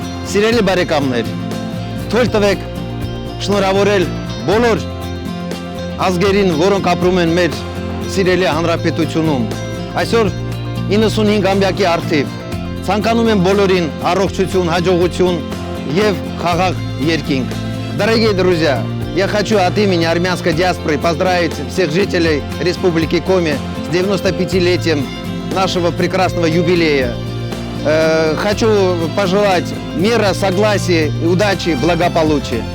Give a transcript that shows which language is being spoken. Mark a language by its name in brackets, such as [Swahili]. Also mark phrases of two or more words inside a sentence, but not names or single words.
[Armenian] Սիրելի բարեկամներ, թույլ տվեք շնորհավորել բոլոր ազգերին, որոնք ապրում են մեր սիրելի հանրապետությունում։ Այսօր 95-ամյակի առթիվ ցանկանում եմ բոլորին առողջություն, hաջողություն եւ խաղաղ երկինք։ [Russian] Дорогие друзья, я хочу от имени армянской диаспоры поздравить всех жителей Республики Коми с 95-летием нашего прекрасного юбилея. Хочу пожелать мира, согласия, удачи, благополучия.